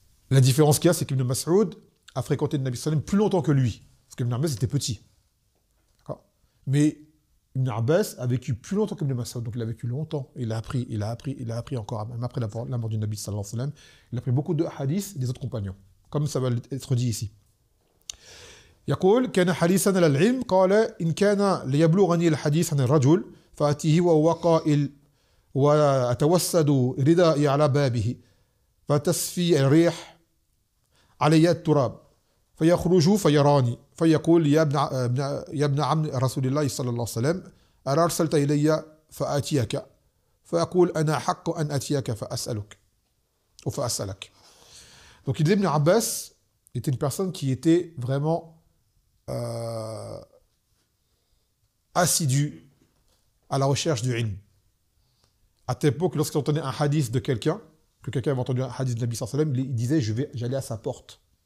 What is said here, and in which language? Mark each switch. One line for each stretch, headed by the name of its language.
French: La différence qu'il y a, c'est qu'Ibn Mas'ud a fréquenté le Nabi sallallahu alayhi wa sallam plus longtemps que lui. Parce qu'Ibn Abbas était petit. D'accord? Mais Ibn Abbas a vécu plus longtemps qu'Ibn Mas'ud. Donc il a vécu longtemps. Il a appris encore, même après la mort du Nabi sallallahu alayhi wa sallam. Il a appris beaucoup de hadiths des autres compagnons. Comme ça va être dit ici.
Arabic: يقول كان حريصا على العلم قال إن كان ليبلغني الحديث عن الرجل فأتيه وهو قائل وأتوسد ردائي على بابه فتسفي الريح علي التراب فيخرج فيراني فيقول يا ابن عم رسول الله صلى الله عليه وسلم أرسلت إلي فآتيك فأقول أنا حق أن أتيك فأسألك ou فأسألك.
French: Donc Ibn Abbas était une personne qui était vraiment assidue à la recherche du ilm. À telle époque, lorsqu'il entendait un hadith de quelqu'un, que quelqu'un avait entendu un hadith de Nabi sallallahu alayhi wa sallam, il disait j'allais à sa porte.